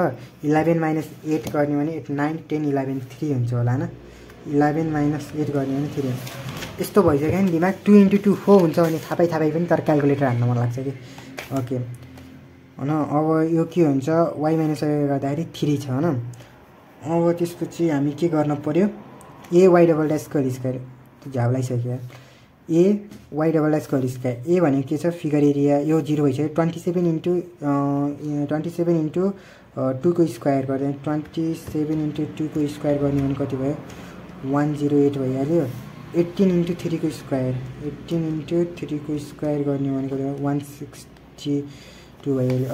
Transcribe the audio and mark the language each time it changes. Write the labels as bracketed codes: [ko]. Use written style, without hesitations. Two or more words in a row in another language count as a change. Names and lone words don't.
[ne] 11 - 8 गर्ने भने 8 9 10 11 3 हुन्छ होला हैन। 11 - 8 गर्ने भने 3 हुन्छ। यस्तो भइसक्यो नि दिमाग 2 × 2 4 हुन्छ भने थापै पनि तर क्याल्कुलेटर हान्न मन लाग्छ कि। ओके हैन। अब यो के हुन्छ y - y गर्दाखेरि 3 छ हैन। अब त्यसपछि हामी के गर्न पर्यो a y [en] double dash [ne] को [en] whole square [ne] त्यो झ्याउलाइसक्यो। a y [en] double dash [ne] को [en] whole square [ne] a भनेको के छ [en] figure area [ne] यो 0 भइसक्यो। 27 × 2 को स्क्वायर गर्दा 27 × 2 को स्क्वायर गर्ने भने कति भयो 108 भइहाल्यो। 18 × 3 को स्क्वायर 18 × 3 को स्क्वायर गर्ने भने कति भयो 162 भइहाल्यो।